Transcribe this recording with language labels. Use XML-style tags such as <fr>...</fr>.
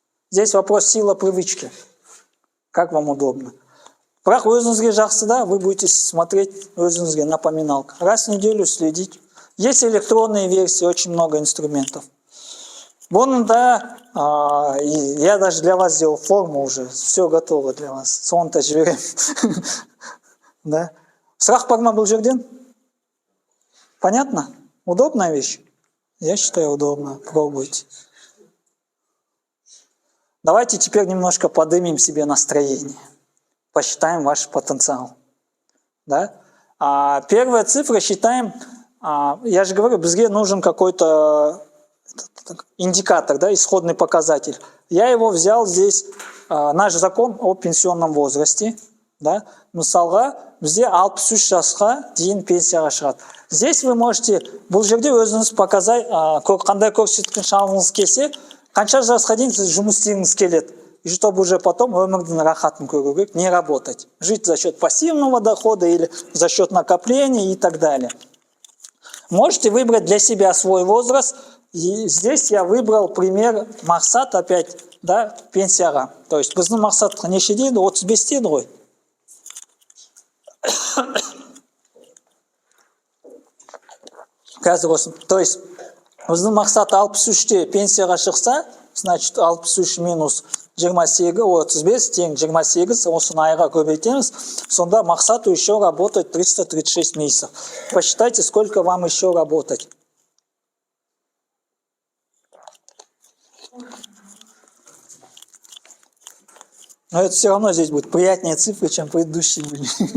<ru>Здесь вопрос сила привычки. Как вам удобно.</ru> <kk>Бірақ өзіңізге жақсы,</kk> <ru>да, вы будете смотреть</ru> <kk>өзіңізге</kk> <ru>напоминалка. Раз в неделю следить. Есть электронные версии, очень много инструментов. Вон, да, я даже для вас сделал форму уже, все готово для вас.</ru> <kk>Сонта жіберем.</kk> <ru>Да.</ru> <kk>Сұрақ бар ма бұл жерден?</kk> <ru>Понятно? Удобная вещь? Я считаю, удобно. Пробуйте. Давайте теперь немножко поднимем себе настроение. Посчитаем ваш потенциал. Да? Первая цифра считаем, я же говорю,</ru> <kk>бізге</kk> <ru>нужен какой-то индикатор, да, исходный показатель. Я его взял здесь, наш закон о пенсионном возрасте. Да?</ru> <kk>Мысалға, бізде 63 жасқа дейін пенсияға шығады.</kk> <ru>Здесь вы можете,</ru> <kk>бұл жерде өзіңіз</kk> <ru>показать,</ru> <kk>қандай көрсеткіш алғыңыз келсе, қанша жасқа дейін сіз жұмыс істегіңіз келеді.</kk> <ru>И чтобы уже потом</ru> <kk>өмірдің рахатын көруге,</kk> <ru>не работать. Жить за счет пассивного дохода или за счет накопления и так далее. Можете выбрать для себя свой возраст. И здесь я выбрал пример мақсат опять, да,</ru> <kk>пенсияға.</kk> <ru>То есть</ru> <kk>біздің мақсат неше дейді? 35 дейді ғой.</kk> <ru>То есть</ru> <kk>біздің мақсат 63-те пенсияға шықса,</kk> <ru>значит</ru> <kk>63 минус 28, 35 тең 28, осыны айға көбейтеміз, сонда мақсату</kk> <ru>еще работать 336 месяцев. Посчитайте, сколько вам еще работать. Но это все равно здесь будет приятнее цифры, чем предыдущие были.</ru>